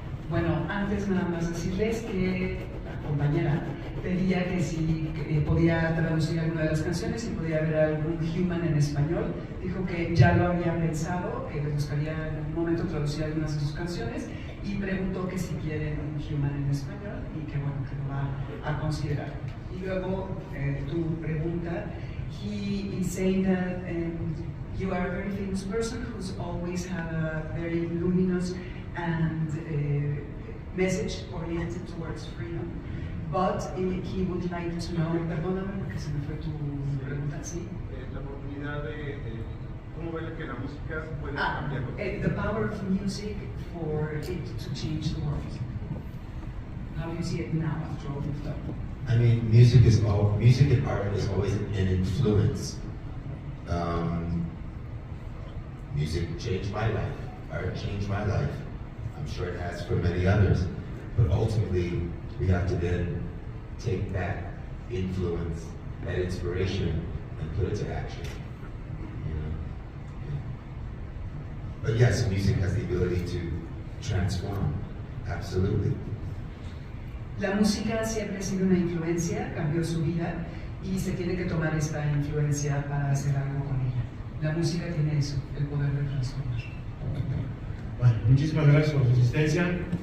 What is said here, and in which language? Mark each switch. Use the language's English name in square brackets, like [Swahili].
[Spanish] Bueno, antes nada más decirles que la compañera pedía que si podía traducir alguna de las canciones, si podía haber algún human en español. Dijo que ya lo había pensado, que le gustaría en algún momento traducir algunas de sus canciones, y preguntó que si quieren un human en español, y que bueno, que lo va a considerar. Y luego tu pregunta, [English] he is saying that you are a very famous person who's always had a very luminous and message oriented towards freedom. But he would like to know, [Spanish] perdóname porque se me fue tu pregunta, ¿sí? La oportunidad de cómo ve que la música puede cambiar. [English] The power of music for it to change the world. How do you see it now after all you've done? I mean, music and art is always an influence. Music changed my life. Art changed my life. I'm sure it has for many others. But ultimately, we have to then take that influence, that inspiration, and put it to action. You know? But yes, music has the ability to transform. Absolutely. [Spanish] La música siempre ha sido una influencia, cambió su vida y se tiene que tomar esta influencia para hacer algo con ella. La música tiene eso, el poder de transformar. Bueno, muchísimas gracias por su asistencia.